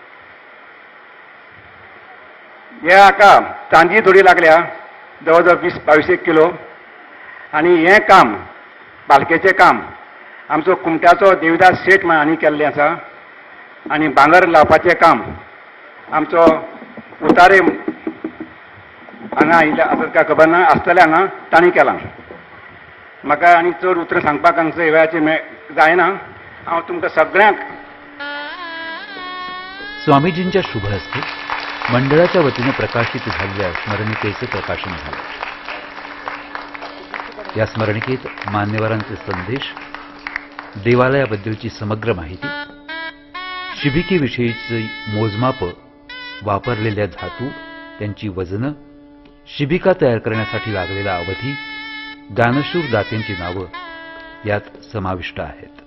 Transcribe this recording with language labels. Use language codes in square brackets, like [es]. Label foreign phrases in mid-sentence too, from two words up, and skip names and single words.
[kok] हे हाका चांदी थोडी लागल्या जवळ जवळ 20-22 किलो आनी हें काम पालखेचें काम आमचो कुमट्याचो देविदास शेट म्हण हांणी केल्लें आसा आनी भांगर लावपाचें काम आमचो उतारे हांगा आयिल्ले आसा काय खबर ना आसतले हांगा तांणी केलां. म्हाका आनी चड उतरां सांगपाक हांगसर वेळाचेर जायना. हांव तुमकां सगळ्यांक [mr] स्वामीजींच्या शुभ हस्ते मंडळाच्या वतीनं प्रकाशित झालेल्या स्मरणिकेचं प्रकाशन झालं. या स्मरणिकेत मान्यवरांचे संदेश, देवालयाबद्दलची समग्र माहिती, शिबिकेविषयीची मोजमाप, वापरलेल्या धातू, त्यांची वजनं, शिबिका तयार करण्यासाठी लागलेला अवधी, दानशूर दात्यांची नावं यात समाविष्ट आहेत.